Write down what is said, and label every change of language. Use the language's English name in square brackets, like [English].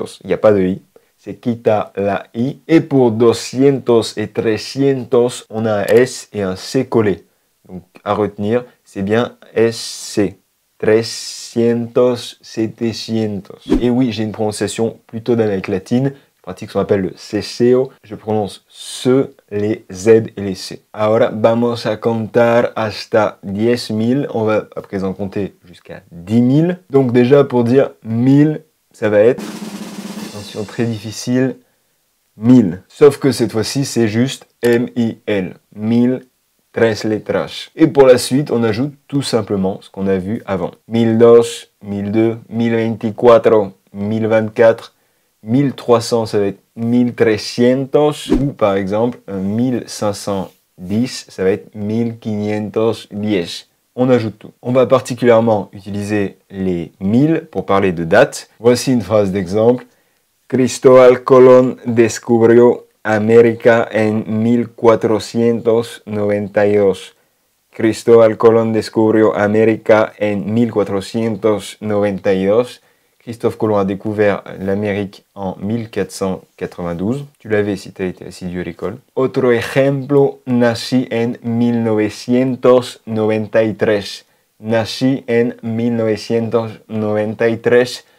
[French] Il n'y a pas de i, c'est quita la i. Et pour 200 et 300, on a un s et un c collé. Donc à retenir, c'est bien SC. 300, 700. Et oui, j'ai une prononciation plutôt d'Amérique latine. Pratique ce qu'on appelle le ceseo. Je prononce ce, les Z et les C. [Spanish] Ahora vamos a contar hasta 10 000. [French] On va à présent compter jusqu'à 10 000. Donc déjà pour dire 1000, ça va être, attention très difficile, 1000. Sauf que cette fois-ci, c'est juste M-I-L. 1000, 13 letras. Et pour la suite, on ajoute tout simplement ce qu'on a vu avant. 1002, 1002, 1024, 1024, 1300, ça va être 1300, ou par exemple, 1510, ça va être 1510. On ajoute tout. On va particulièrement utiliser les 1000 pour parler de date. Voici une phrase d'exemple. [Spanish] Cristóbal Colón descubrió América en 1492. Cristóbal Colón descubrió América en 1492. [French] Christophe Colomb a découvert l'Amérique en 1492. Tu l'avais si tu as été assidu à l'école. [Spanish] Otro ejemplo, nací en 1993. Nací en 1993.